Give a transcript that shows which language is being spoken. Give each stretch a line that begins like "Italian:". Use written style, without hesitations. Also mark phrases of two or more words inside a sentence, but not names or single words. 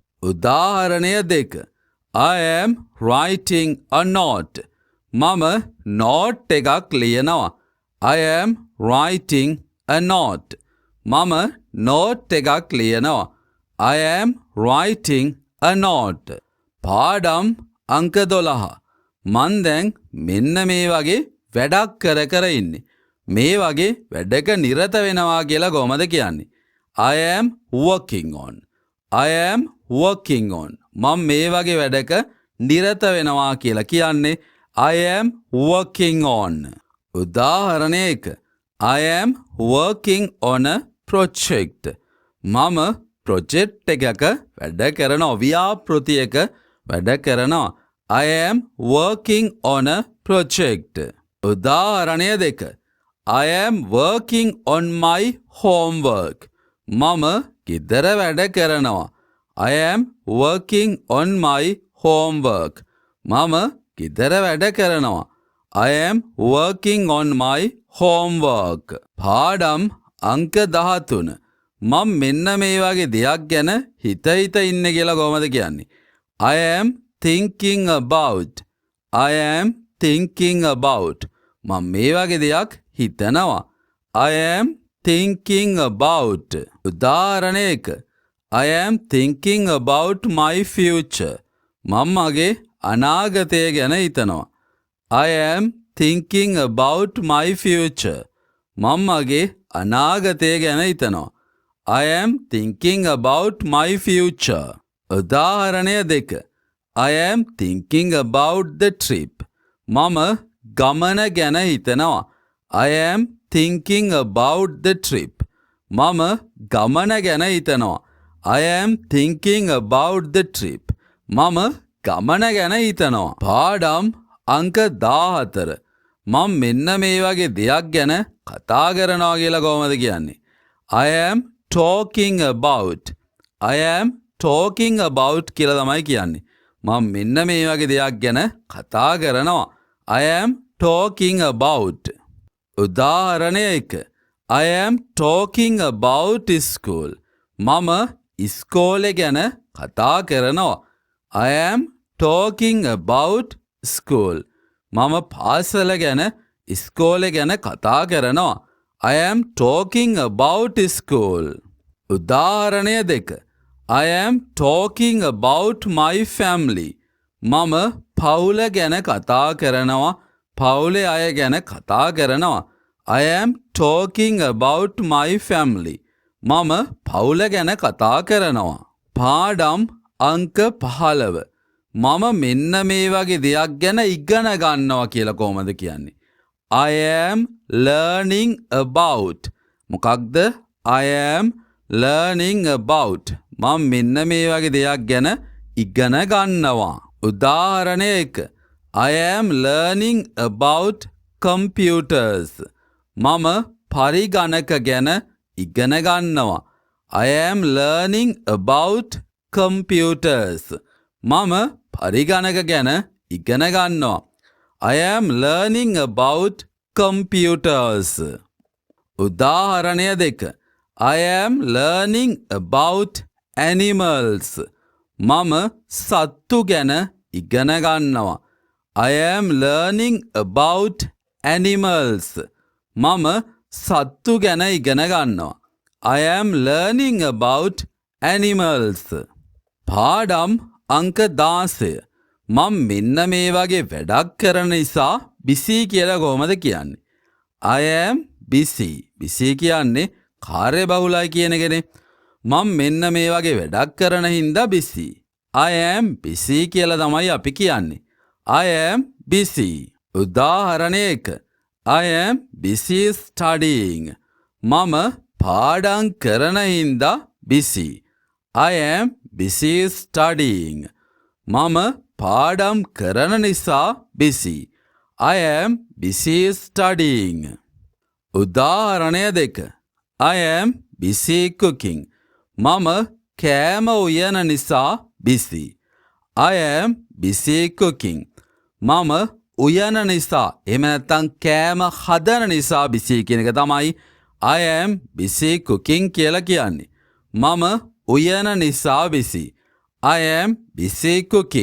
English: උදාහරණය 2. I am writing a note.
Sinhala: මම note එකක් ලියනවා.
English: I am writing a note.
Sinhala: මම note එකක් ලියනවා.
English: I am writing a note.
Sinhala: පාඩම් අංක 12. මන් දැන් මෙන්න මේ වගේ වැඩක් කර ඉන්නේ. මේ වගේ වැඩක නිරත වෙනවා කියලා කොහමද කියන්නේ?
English: I am working on. I am working on.
Sinhala: මම මේ වගේ වැඩක නිරත වෙනවා කියලා කියන්නේ
English: I am working on.
Sinhala: උදාහරණය 1.
English: I am working on a project.
Sinhala: මම project එකක වැඩ කරනවා. ව්‍යාපෘතියක වැඩ කරනවා.
English: I am working on a project.
Sinhala: උදාහරණය 2.
English: I am working on my homework.
Sinhala: මම ගෙදර වැඩ කරනවා.
English: I am working on my homework.
Sinhala: මම ගෙදර වැඩ කරනවා.
English: I am working on my homework.
Sinhala: පාඩම් අංක 13. මම මෙන්න මේ වගේ දෙයක් ගැන හිත ඉන්න කියලා කොහමද කියන්නේ?
English: I am thinking about. I am thinking about.
Sinhala: මම මේ වගේ දෙයක් හිතනවා.
English: I am thinking about.
Sinhala: උදාහරණය 1.
English: I am thinking about my future.
Sinhala: මම මගේ අනාගතය ගැන හිතනවා.
English: I am thinking about my future.
Sinhala: මම මගේ අනාගතය ගැන හිතනවා.
English: I am thinking about my future.
Sinhala: උදාහරණය 2.
English: I am thinking about the trip.
Sinhala: මම ගමන ගැන හිතනවා.
English: I am thinking about the trip.
Sinhala: මම ගමන ගැන හිතනවා.
English: I am thinking about the trip.
Sinhala: මම ගමන ගැන හිතනවා. පාඩම් අංක 14. මම මෙන්න මේ වගේ දෙයක් ගැන කතා කරනවා කියලා කොහමද කියන්නේ?
English: I am talking about. I am talking about
Sinhala: කියලා තමයි කියන්නේ. මම මෙන්න මේ වගේ දෙයක් ගැන කතා කරනවා.
English: I am talking about. උදාහරණය 1. I am talking about school.
Sinhala: මම ඉස්කෝලේ ගැන කතා කරනවා.
English: I am talking about school.
Sinhala: මම පාසල ගැන ඉස්කෝලේ ගැන කතා කරනවා.
English: I am talking about school.
Sinhala: උදාහරණය 2.
English: I am talking about my family.
Sinhala: මම පවුල ගැන කතා කරනවා. පවුලේ අය ගැන කතා කරනවා.
English: I am talking about my family.
Sinhala: මම පවුල ගැන කතා කරනවා. පාඩම් අංක 15. මම මෙන්න මේ වගේ දෙයක් ගැන ඉගෙන ගන්නවා කියලා කොහමද කියන්නේ?
English: I am learning about. මොකක්ද? I am learning about.
Sinhala: මම මෙන්න මේ වගේ දෙයක් ගැන ඉගෙන ගන්නවා. උදාහරණය 1.
English: I am learning about computers.
Sinhala: මම පරිගණක ගැන ඉගෙන ගන්නවා.
English: I am learning about computers.
Sinhala: මම පරිගණක ගැන ඉගෙන ගන්නවා.
English: I am learning about computers.
Sinhala: උදාහරණය 2.
English: I am learning about animals.
Sinhala: මම සත්තු ගැන ඉගෙන ගන්නවා.
English: I am learning about animals.
Sinhala: මම සත්තු ගැන ඉගෙන ගන්නවා.
English: I am learning about animals.
Sinhala: පාඩම් අංක 16. මම මෙන්න මේ වගේ වැඩක් කරන නිසා busy කියලා කොහොමද කියන්නේ?
English: I am busy.
Sinhala: busy කියන්නේ කාර්යබහුලයි කියන එකනේ. මම මෙන්න මේ වගේ වැඩක් කරන හින්දා busy.
English: I am busy
Sinhala: කියලා තමයි අපි කියන්නේ.
English: I am busy. උදාහරණය 1. I am busy studying.
Sinhala: මම පාඩම් කරන හින්දා busy.
English: I am busy studying.
Sinhala: මම පාඩම් කරන නිසා busy.
English: I am busy studying. උදාහරණය 2. I am busy cooking.
Sinhala: මම කෑම උයන නිසා busy.
English: I am busy cooking.
Sinhala: මම උයන නිසා එහෙම නැත්නම් කෑම හදන නිසා busy කියන එක තමයි
English: I am busy cooking
Sinhala: කියලා කියන්නේ. මම උයන නිසා busy.
English: I am busy cooking.